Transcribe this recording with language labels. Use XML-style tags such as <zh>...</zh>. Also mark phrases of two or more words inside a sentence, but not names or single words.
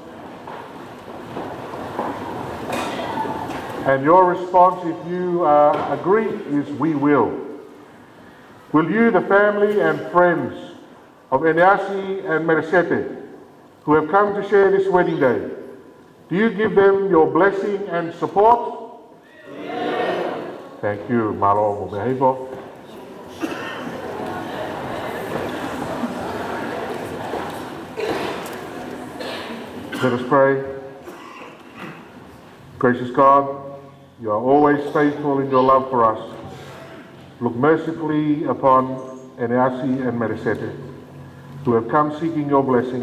<en>And your response, if you agree, is we will. Will you, the family and friends of Eneasi and Melesete, who have come to share this wedding day, do you give them your blessing and support? Yes. Thank you.</en> <to>Malo mo mehipo.</to> <en>Let us pray. Gracious God, you are always faithful in your love for us. Look mercifully upon Eneasi and Melesete, who have come seeking your blessing.</en>